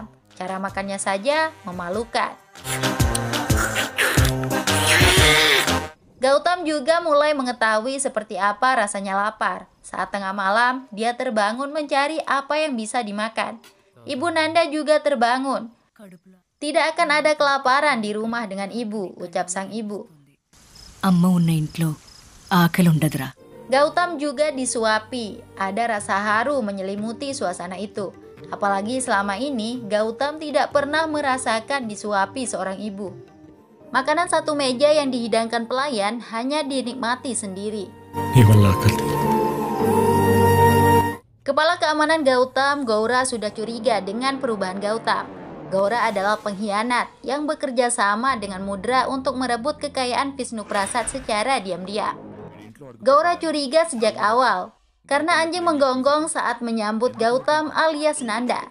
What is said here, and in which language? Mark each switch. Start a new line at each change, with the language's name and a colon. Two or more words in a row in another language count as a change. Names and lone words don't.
Indonesian: Cara makannya saja memalukan. Gautam juga mulai mengetahui seperti apa rasanya lapar. Saat tengah malam, dia terbangun mencari apa yang bisa dimakan. Ibu Nanda juga terbangun. Tidak akan ada kelaparan di rumah dengan ibu, ucap sang ibu.
Telugu: అమ్మ ఉన్న ఇంట్లో ఆకలి ఉండదురా.
Indonesian: Gautam juga disuapi. Ada rasa haru menyelimuti suasana itu. Apalagi selama ini, Gautam tidak pernah merasakan disuapi seorang ibu. Makanan satu meja yang dihidangkan pelayan hanya dinikmati sendiri.
Telugu: నీ వల్ల ఆకలి
Indonesian: Kepala keamanan Gautam, Gaura, sudah curiga dengan perubahan Gautam. Gaura adalah pengkhianat yang bekerja sama dengan Mudra untuk merebut kekayaan Vishnu Prasad secara diam-diam. Gaura curiga sejak awal karena anjing menggonggong saat menyambut Gautam alias Nanda.